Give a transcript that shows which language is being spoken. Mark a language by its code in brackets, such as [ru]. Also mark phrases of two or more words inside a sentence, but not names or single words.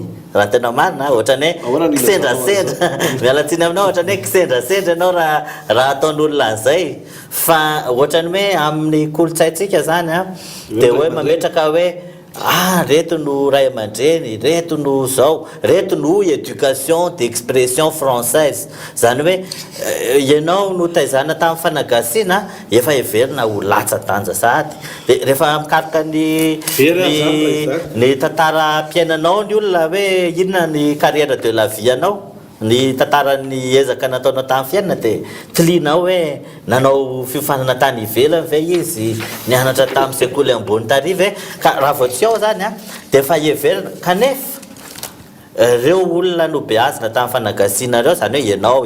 [mg] raha tena marina ohatrany hoe kisendrasendra mialatsiny aminao ohatrany hoe kisendrasendra ianao raha ataon'olona an'izay fa ohatrany hoe amin'ny kolotsaintsika zany dia hoe mametraka hoe reto no ray aman-dreny reto no zao reto no [fr] éducation d'expression française [mg] zany hoe ianao no taizana tamin'ny fanagasiana efa heverina ho latsa-danja sady dia rehefa mikaroka ny tantara mpiainanao ny olona hoe inona ny [fr] carrière de la vie [mg] anao ny tantarany ezaka nataonao tamin'ny fiainana dia tilianao hoe nanao fiofanana tany ivelany ve izy nianatra tamin'ny sekoly ambony tariva ka raha vao tsy ao zany dia efa heverina kanefa reo olona no beazina tamin'ny fanagasiana reo zany hoe